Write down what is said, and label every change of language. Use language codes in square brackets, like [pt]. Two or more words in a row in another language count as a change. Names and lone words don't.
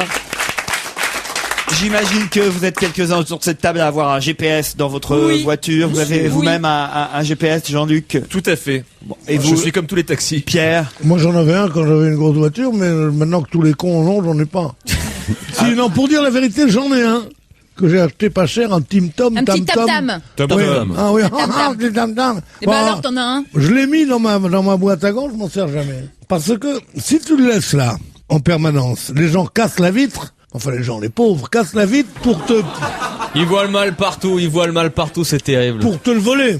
[fr] J'imagine que vous êtes quelques-uns autour de cette table à avoir un GPS dans votre Oui. voiture. Vous avez Oui. vous-même un GPS, Jean-Luc? Tout à fait. Et Je vous, suis comme tous les taxis. Pierre? Moi, j'en avais un quand j'avais une grosse voiture, mais maintenant que tous les cons en ont, j'en ai pas. Si, non, pour dire la vérité, j'en ai un que j'ai acheté pas cher, un Tim Tom. Un petit Tam-Tam. tam-tam. Tom Oui. Tom. Ah oui, Tam-tam. un petit tam-tam. Et ben Bon, alors, t'en as un. je l'ai mis dans ma boîte à gants, je m'en sers jamais. Parce que si tu le laisses là, en permanence, les gens cassent la vitre, enfin les gens, les pauvres, cassent la vitre pour te Il voit le mal partout, c'est terrible. le voler.